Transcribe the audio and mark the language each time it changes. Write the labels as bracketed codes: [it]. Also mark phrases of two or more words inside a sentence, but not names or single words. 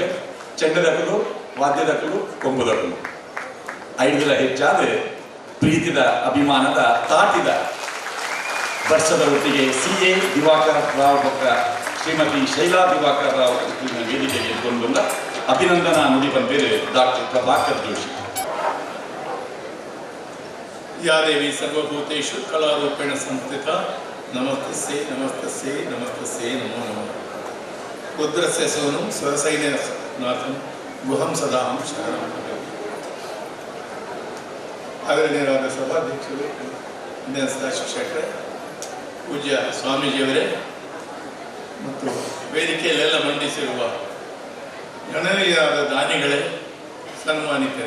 [tcy] ಚೆಂಡದಕಲು, ವಾದ್ಯದಕಲು, ಕೊಂಬುದಕಲು 5 ಹೆಚ್ಚಾದರೆ ಪ್ರೀತಿದ ಅಭಿಮಾನದ ತಾಟಿದ ವರ್ಷದ ಒಟ್ಟಿಗೆ CA ದಿವಾಕರ್ ರಾವ್ ಬಕ್ಕ ಶ್ರೀಮತಿ ಶೈಲಾ ದಿವಾಕರ್ ರಾವ್ ವೇದಿಕೆಗೆ ಎದುಕೊಂಡು ಬಂದ ಅಭಿನಂದನಾ ನುಡಿ ಬಂದಿದೆ ಡಾಕ್ಟರ್ ಪ್ರಭಾಕರ್ ಜೋಶಿ. [sa] या देवी सर्वभूतेषु कलारूपेण संस्थिता नमस्तस्यै नमस्तस्यै नमस्तस्यै नमो नमः. रुद्रस्य सोनं स्वरसैन्यनाथं गुहं सदाहं शरणं भजे. [kn] ಆದರಣೀಯರಾದ ಸಭಾಧ್ಯಕ್ಷರು, ಇಂದಿನ ಶಿಕ್ಷಕರೇ, ಪೂಜ್ಯ ಸ್ವಾಮೀಜಿಯವರೇ ಮತ್ತು ವೇದಿಕೆಯಲ್ಲೆಲ್ಲ ಮಂಡಿಸಿರುವ ಗಣನೀಯರಾದ ದಾನಿಗಳೇ, ಸನ್ಮಾನಿತರೇ.